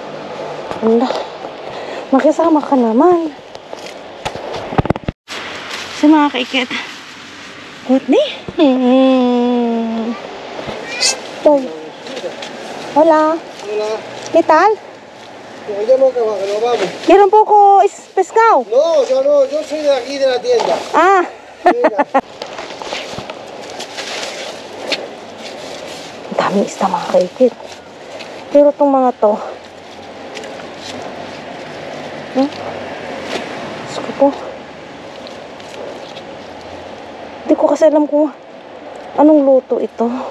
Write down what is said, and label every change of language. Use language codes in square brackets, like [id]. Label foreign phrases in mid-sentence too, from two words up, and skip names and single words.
[tl] Wala. Makisama ka naman. Sa mga kaikit. Whitney? [es] Estoy. Hola. Hola. ¿Qué tal? Ya no acaba, que nos vamos. Quiero un poco pescado. No, yo soy de aquí de la tienda. Ah. Mira. [tl] Daming isda mga kaikit. Pero itong mga to, Diyos ko po. Hindi ko kasi alam kung anong luto ito.